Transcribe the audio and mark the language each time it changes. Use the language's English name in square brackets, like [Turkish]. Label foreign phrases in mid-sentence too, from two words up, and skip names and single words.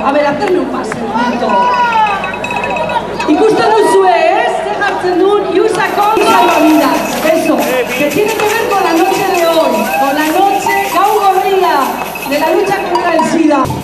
[Spanish] A ver, hacerme un pase, un momento. [Basque] Ikusten duzue, ze jartzen duen, Iusako salvavidas. [Spanish] Eso, que tiene que ver con la noche de hoy, con la noche [Basque] gau gorrilla [Spanish] de la lucha contra el SIDA.